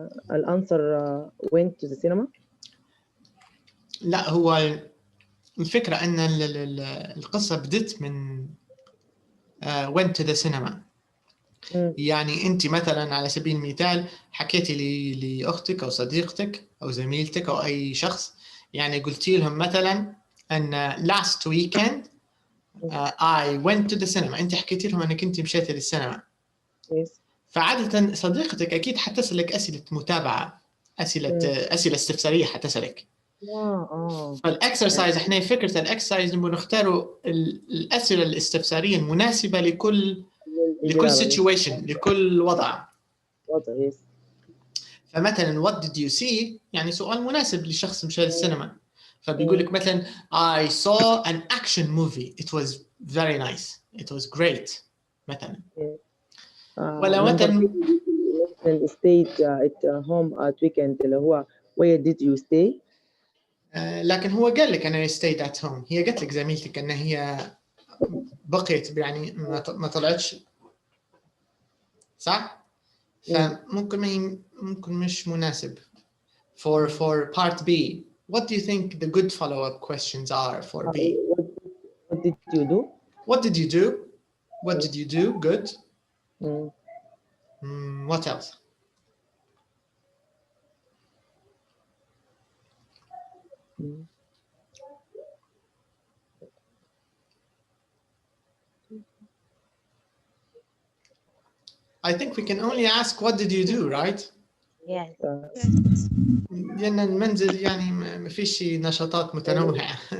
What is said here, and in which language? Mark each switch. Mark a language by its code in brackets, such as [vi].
[en] الأنسر went to the cinema. [ar] لا، هو الفكرة أن القصة بدت من [en] went to the cinema. [ar] يعني أنت مثلا على سبيل المثال حكيتي لأختك أو صديقتك أو زميلتك أو أي شخص، يعني قلتي لهم مثلا أن [en] last weekend I went to the cinema. [ar] أنت حكيتي لهم أنك أنت مشيتي للسينما. فعادة صديقتك أكيد حتسألك أسئلة متابعة، أسئلة استفسارية حتسألك. فالإكسرسايز إحنا فكرة الإكسرسايز نبغى نختاروا الأسئلة الاستفسارية المناسبة لكل situation، لكل وضع. فمثلا [en] what did you see [ar] يعني سؤال مناسب لشخص مشى للسينما، فبيقول لك مثلا [en] I saw an action movie. It was very nice. It was great [ar] مثلا. ولا مثلا [en] stayed at home at weekend [ar] اللي هو [en] where did you stay. [ar] لكن هو قال لك أنا [en] stayed at home. [ar] هي قالت لك زميلتك أن هي بقيت، يعني ما طلعتش، صح؟ فممكن ممكن مش مناسب. [en] For part B, what do you think the good follow-up questions are for B? What did you do? What did you do? What did you do? Good. What else? I think we can only ask what did you do, right? Yes. [ar] لأن المنزل يعني ما فيش نشاطات متنوعة.